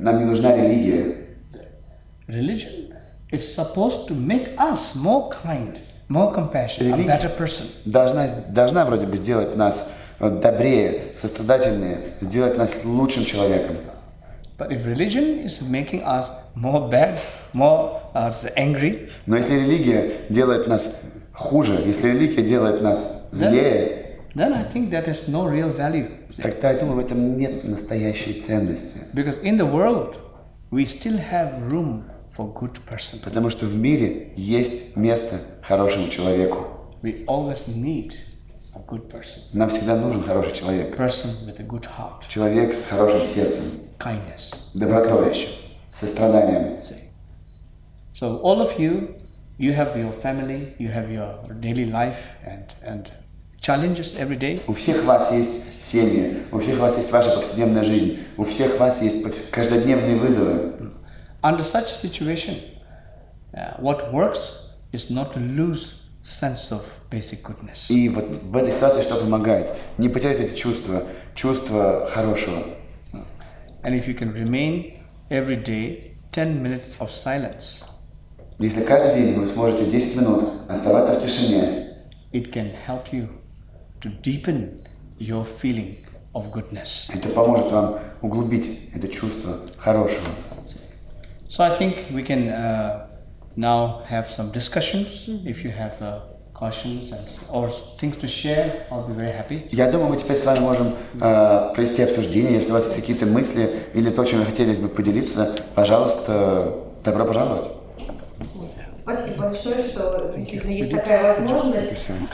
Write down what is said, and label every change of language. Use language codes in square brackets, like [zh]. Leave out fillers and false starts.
[ru] Нам не нужна религия. [en] Religion is supposed to make us more kind, more compassionate, a better person. [ru] Должна вроде бы сделать нас добрее, сострадательнее, сделать нас лучшим человеком. [en] But if religion is making us more bad, more angry, [ru] Но если религия делает нас хуже, если религия делает нас злее, [en] then I think that is no real value. [ru] тогда, я думаю, в этом нет настоящей ценности. [en] Because in the world, we still have room for good person. [ru] Потому что в мире есть место хорошему человеку. [en] We always need a good person. [ru] Нам всегда нужен хороший человек. [en] Person with a good heart. [ru] Человек с хорошим сердцем, [en] Kindness. [ru] добротой, состраданием. [en] So all of you have your family, you have your daily life and challenges every day. [ru] У всех вас есть семьи, у всех вас есть ваша повседневная жизнь, у всех вас есть каждодневные вызовы. [en] Under such situation, what works is not to lose sense of basic goodness. [ru] И вот в этой ситуации что помогает? Не потерять эти чувства хорошего. [en] And if you can remain every day 10 minutes of silence, [ru] Если каждый день вы сможете 10 минут оставаться в тишине, [en] it can help you to deepen your feeling of goodness. [ru] Это поможет вам углубить это чувство хорошего. [en] So I think we can now have some discussions. If you have questions or things to share, I'll be very happy. [ru] Я думаю, мы теперь с вами можем провести обсуждение. Если у вас есть какие-то мысли или то, чем вы хотелось бы поделиться, пожалуйста, добро пожаловать. Спасибо большое, что действительно есть такая возможность.